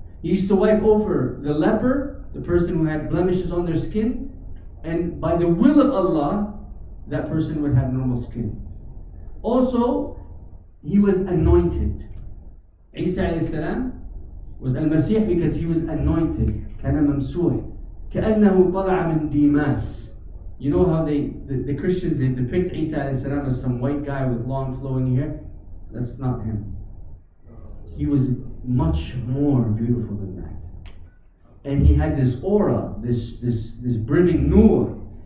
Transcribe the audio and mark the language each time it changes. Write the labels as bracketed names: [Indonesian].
[English] He used to wipe over the leper, the person who had blemishes on their skin, and by the will of Allah, that person would have normal skin. Also, he was anointed. Isa alayhi salam was Al-Masih because he was anointed. [Arabic] كان ممسوح كأنه طلع من ديماس. [English] You know how the Christians, they depict Isa alayhi salam as some white guy with long flowing hair? That's not him. He was much more beautiful than that. And he had this aura, this brimming nur.